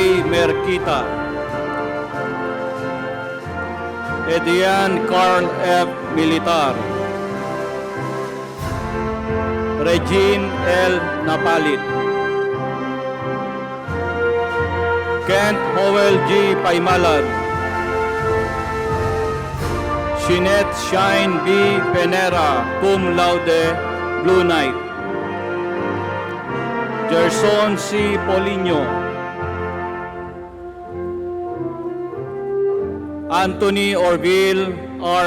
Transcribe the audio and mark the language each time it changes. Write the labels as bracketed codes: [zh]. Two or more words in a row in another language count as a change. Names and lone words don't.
[en] Merquita, Edian Carl F. Militar, Regine L. Napalit, Kent Howell G. Paimalan, Shinette Shine B. [la] Penera, cum laude, [en] Blue Knight, Gerson C. Polino, Anthony Orville R.